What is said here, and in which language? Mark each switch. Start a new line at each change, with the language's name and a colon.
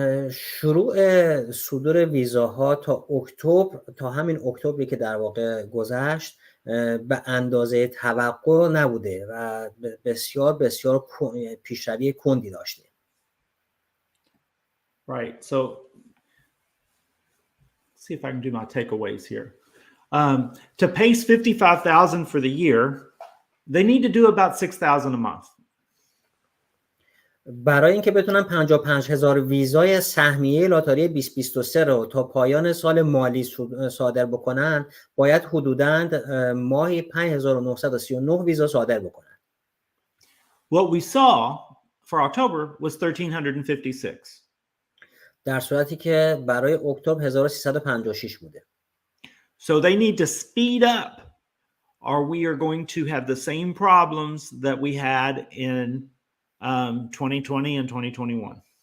Persian: شروع صدور ویزاها تا همین اکتبری که در واقع گذشت به اندازه توقع نبوده و بسیار پیشروی کندی داشته.
English: Right. see if I can do my takeaways here. To pace 55,000 for the year, they need to do about 6,000 a month.
Persian: برای اینکه بتونن 55,000 ویزای سهمیه لاتاری 2023 رو تا پایان سال مالی صادر بکنن، باید حدوداً ماهی 5,939 ویزا صادر بکنن.
English: What we saw for October was 1,356.
Persian: در صورتی که برای اکتبر 1,356 بوده.
English: So they need to speed up, or we are going to have the same problems that we had in 2020 and 2021.